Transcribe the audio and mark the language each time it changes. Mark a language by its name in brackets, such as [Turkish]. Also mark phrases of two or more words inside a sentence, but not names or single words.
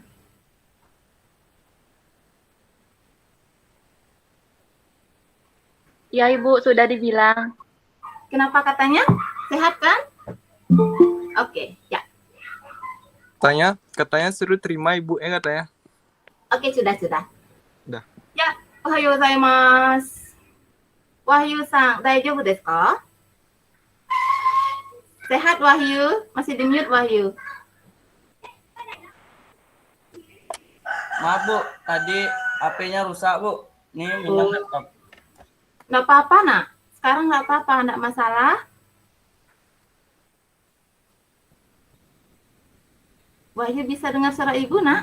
[Indonesian] Ya Ibu, sudah dibilang. Kenapa katanya? Sehat kan? Oke, ya. Katanya suruh terima ibu katanya. Oke, sudah. Udah. Ya, [Japanese] おはようございます. Wahyu-san, 大丈夫ですか? [Indonesian] Sehat Wahyu? Masih di mute Wahyu. Maaf Bu, tadi HP-nya rusak Bu. Nih minta laptop. Nggak apa-apa nak. Sekarang nggak apa-apa, nggak masalah. Wahyu bisa dengar suara ibu nak?